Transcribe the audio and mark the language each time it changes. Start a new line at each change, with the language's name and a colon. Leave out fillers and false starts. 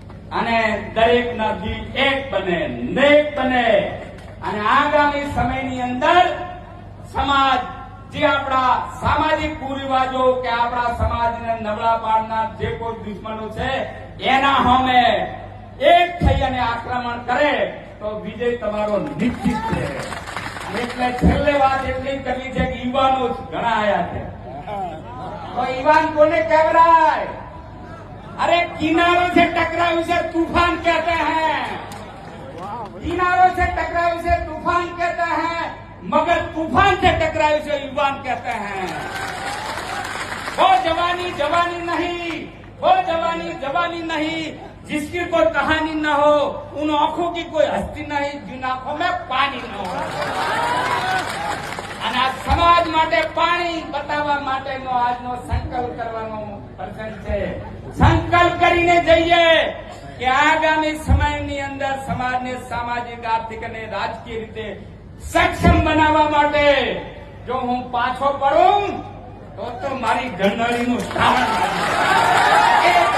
Gujarati: અને દરેકના દિલ એક બને, નેક બને અને આગામી સમયની અંદર સમાજ જે આપણા સામાજિક કુરિવાજો કે આપણા સમાજને નબળા પાડનાર જે કોઈ દુશ્મનો છે એના સામે એક થઈ અને આક્રમણ કરે તો વિજય તમારો નિશ્ચિત છે. એટલે છેલ્લે વાત એટલી કરવી છે કે યુવાનો ઘણા આયા છે. તો યુવાન કોને કહેવાય?
Hindi: अरे किनारों से टकराए उसे तूफान कहते हैं, किनारों से टकराए उसे तूफान कहते हैं, मगर तूफान से टकराए उसे युवान कहते हैं. वो जवानी जवानी नहीं, वो जवानी जवानी नहीं जिसकी कोई कहानी न हो, उन आंखों की कोई हस्ती नहीं जिन आंखों में पानी न हो.
Gujarati: અને આ સમાજ માટે પાણી બતાવવા માટેનો આજનો સંકલ્પ કરવાનો પ્રસંગ છે. સંકલ્પ કરીને જઈએ કે આગામી સમયની અંદર સમાજને સામાજિક, આર્થિક અને રાજકીય રીતે સક્ષમ બનાવવા માટે જો હું પાછો પડું તો મારી જનરીનું શ્રાવણ લાગે.